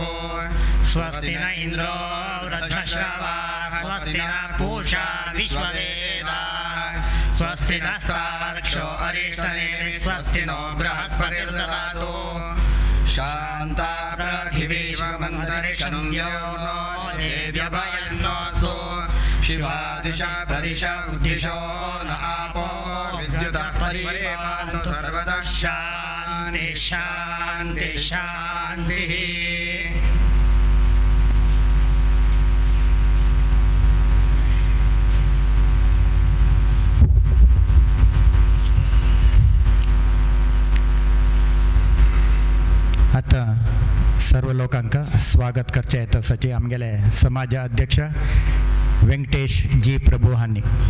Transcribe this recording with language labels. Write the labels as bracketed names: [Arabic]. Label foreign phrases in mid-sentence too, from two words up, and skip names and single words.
[Sanskrit] स्वस्ति न इन्द्रो वृद्धश्रवाः स्वस्ति न पूषा विश्ववेदाः स्वस्ति नस्तार्क्ष्यो अरिष्टनेमिः स्वस्ति नो बृहस्पतिर्ददातु शान्ता पृथिवीशमन्तरिक्षं यो नो देव्यभयन्नोऽस्तु शिवादिशा प्रदिशा उद्दिशो न आपो विद्युतः परिपालन्तु सर्वदा शान्ति शान्ति शान्तिः. [Konkani] आता सर्व लोकांका स्वागत करचे तसाचे आमगेले समाज अध्यक्ष वेंकटेश जी प्रभू हांनी.